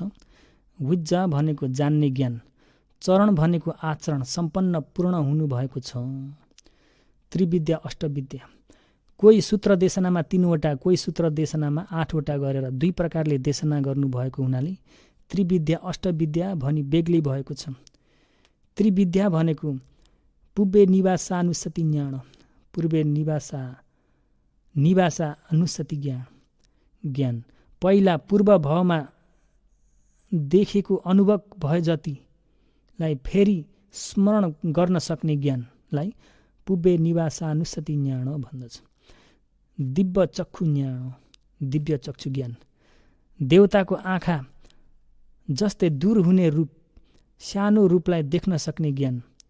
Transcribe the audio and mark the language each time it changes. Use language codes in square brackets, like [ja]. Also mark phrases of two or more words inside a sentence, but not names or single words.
[ne] विज्जा भनेको जान्ने ज्ञान, चरण भनेको आचरण सम्पन्न पूर्ण हुनुभएको छ। त्रिविद्या अष्टविद्या, कोही सूत्र देशनामा 3 वटा, कोही सूत्र देशनामा 8 वटा गरेर 2 प्रकारले देशना गर्नुभएको हुनाले त्रिविद्या अष्टविद्या भनी बेग्लै भएको छ। त्रिविद्या भनेको [pi] पूर्वे निवासानुसति [ne] ज्ञान, [pi] पूर्वे निवासा अनुसति [ne] ज्ञान, पहिला पूर्व भावमा देखेको अनुभव भए जतिलाई फेरि स्मरण गर्न सक्ने ज्ञानलाई [pi] पूर्वे निवासानुसति [ne] ज्ञान भन्दछ। दिव्य चक्षु ज्ञान, दिव्य चक्षु ज्ञान, देवताको आँखा जस्तै दूर हुने रूप, सानो रूपलाई देख्न सक्ने ज्ञान।